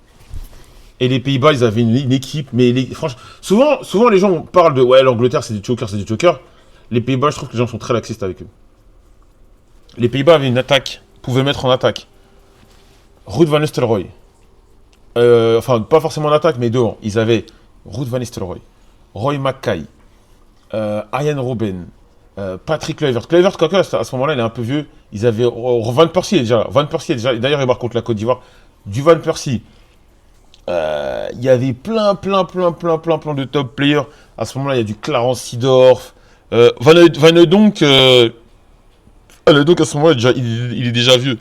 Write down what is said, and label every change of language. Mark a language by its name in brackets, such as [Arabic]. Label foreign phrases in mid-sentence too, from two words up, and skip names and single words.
[French] Et les Pays-Bas, ils avaient une équipe, mais franchement, souvent les gens parlent de ouais, l'Angleterre c'est des chokers, c'est des chokers. Les Pays-Bas, je trouve que les gens sont très laxistes avec eux. Les Pays-Bas avaient une attaque, pouvaient mettre en attaque Ruud van Nistelrooy. Enfin, pas forcément en attaque, mais devant. Ils avaient Ruud van Nistelrooy, Roy Mackay, Arjen Robben, Patrick Kluivert. Kluivert, quoi que, à ce moment-là, il est un peu vieux. Ils avaient Van Persie est déjà là. Van Persie est déjà. D'ailleurs, il marque contre la Côte d'Ivoire. Du Van Persie. Il y avait plein de [English] top players. [French] À ce moment-là, il y a du Clarence Seedorf. Van Hooijdonk, donc à ce moment-là, il est déjà vieux.